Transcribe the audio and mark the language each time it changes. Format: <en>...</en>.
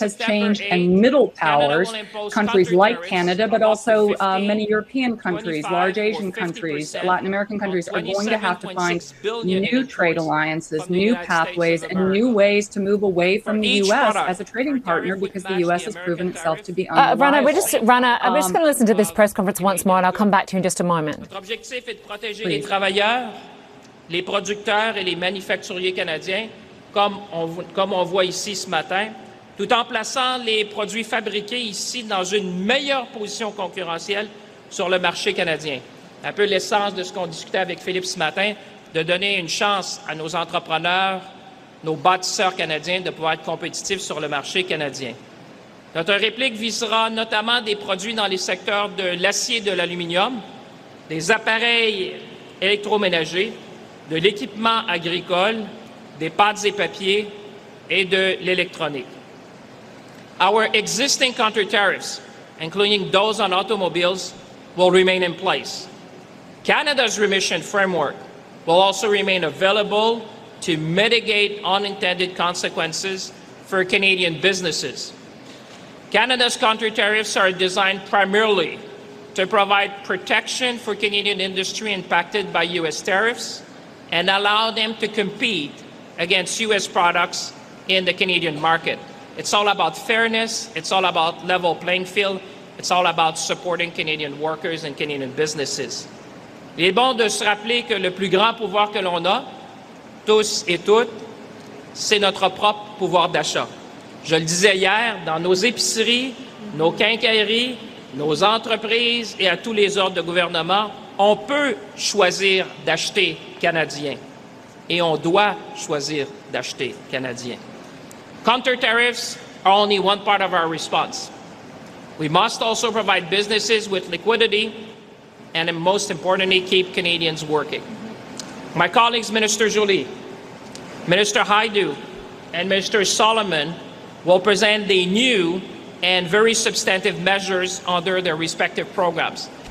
<en>has changed, and middle powers, countries like Canada, but also many European countries, large Asian countries, Latin American countries, are going to have to find new trade alliances, new pathways, and new ways to move away from the U.S. as a trading partner, because the U.S. has proven itself to be unreliable. Rana, I'm just going to listen to this press conference once more, and I'll come back to you in just a moment.</en> <fr>Protéger les travailleurs, les producteurs et les manufacturiers canadiens, comme on voit ici ce matin, tout en plaçant les produits fabriqués ici dans une meilleure position concurrentielle sur le marché canadien. Un peu l'essence de ce qu'on discutait avec Philippe ce matin, de donner une chance à nos entrepreneurs, nos bâtisseurs canadiens de pouvoir être compétitifs sur le marché canadien. Notre réplique visera notamment des produits dans les secteurs de l'acier et de l'aluminium, des appareils électroménagers, de l'équipement agricole, des pâtes et papiers, et de l'électronique.</fr> <en>Our existing counter tariffs, including those on automobiles, will remain in place. Canada's remission framework will also remain available to mitigate unintended consequences for Canadian businesses. Canada's counter tariffs are designed primarily to provide protection for Canadian industry impacted by U.S. tariffs and allow them to compete against U.S. products in the Canadian market. It's all about fairness. It's all about level playing field. It's all about supporting Canadian workers and Canadian businesses.</en> <fr>Il est bon de se rappeler que le plus grand pouvoir que l'on a, tous et toutes, c'est notre propre pouvoir d'achat. Je le disais hier, dans nos épiceries, nos quincailleries, nos entreprises et à tous les ordres de gouvernement, on peut choisir d'acheter canadien et on doit choisir d'acheter canadien.</fr> <en>Counter tariffs are only one part of our response. We must also provide businesses with liquidity and, most importantly, keep Canadians working. My colleagues, Minister Joly, Minister Haidu, and Minister Solomon will present the new and very substantive measures under their respective programs.</en>